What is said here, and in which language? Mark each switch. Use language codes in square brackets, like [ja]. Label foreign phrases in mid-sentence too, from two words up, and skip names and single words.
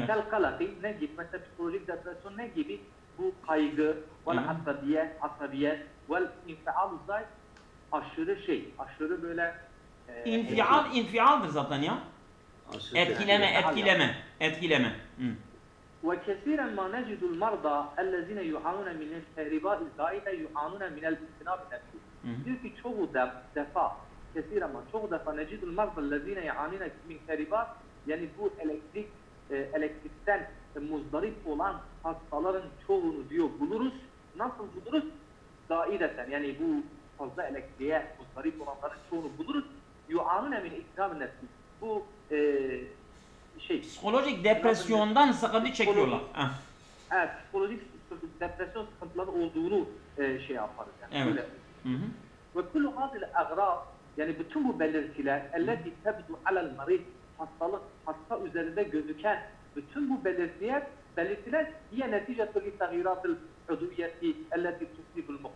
[ar] كالقلق [tr] ne gibi? Mesela psikolojik depresyon ne gibi? Bu kaygı, [ar] والعصبية, والانفعال [tr] zayt aşırı böyle İnfialdır zaten ya. Aşırı Etkileme. Hı. [ar] وكثيرا ما نجد المرضى الذين يعانون من الكهرباء الزائدة يعانون من الاجتناب النفسي. [tr] Diyor ki çoğu defa [ar] نجد المرضى الذين يعانون من كهرباء [tr] yani bu elektrikten muzdarip olan hastaların çoğunu diyor buluruz. Nasıl buluruz? Zaideten yani bu fazla elektriğe muzdarip olanların çoğunu buluruz. [ar] يعانون من اجتناب النفسي. [tr] Bu Psikolojik depresyondan sıkıntı çekiyorlar. Heh. Evet, psikolojik depresyon sıkıntıları olduğunu şey yaparız yani. Evet. Öyle. Hı hı. [ar] وكل هذه الأعراض [tr] yani bütün bu belirtiler [ar] التي تبدو على المريض [tr] hasta üzerinde gözüken bütün bu belirtiler [ar] هي نتيجة التغيرات العضوية التي تصيب المخ.